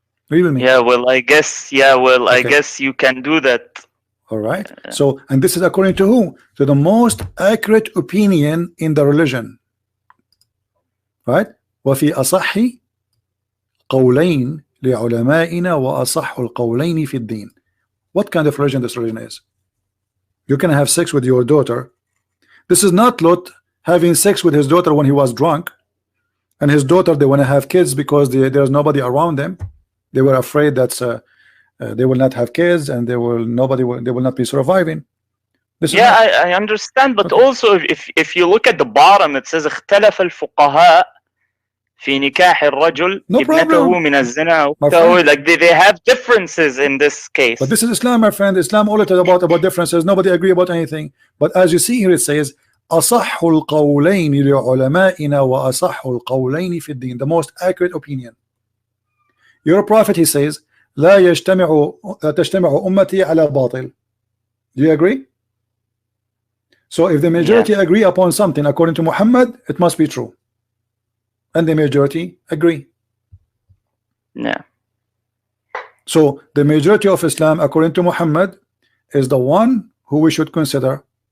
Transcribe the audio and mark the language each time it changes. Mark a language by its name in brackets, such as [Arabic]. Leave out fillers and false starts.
[English] Read with me. Yeah, well, I guess. Yeah, well, Okay. I guess you can do that. All right. So, and this is according to who? To the most accurate opinion in the religion. Right? [Arabic] وفي أصح قولين لعلمائنا وأصح القولين في الدين. [English] What kind of religion this religion is? You can have sex with your daughter. This is not Lot having sex with his daughter when he was drunk, and his daughter, they want to have kids because there's nobody around them. They were afraid that they will not have kids, and they will not be surviving. Yeah, I understand, but also if you look at the bottom, it says [Arabic] اختلف الفقهاء في نكاح الرجل ابنته من الزنا. [English] Like they have differences in this case. But this is Islam, my friend. Islam all about differences. Nobody agree about anything. But as you see here, it says [Arabic] أصح القولين لعلمائنا وأصح القولين في الدين. [English] The most accurate opinion. Your prophet, he says, [Arabic] لا تجتمع أمتي على باطل. [English] Do you agree? So if the majority agree upon something according to Muhammad, it must be true. And the majority agree. Yeah. So the majority of Islam according to Muhammad is the one who we should consider.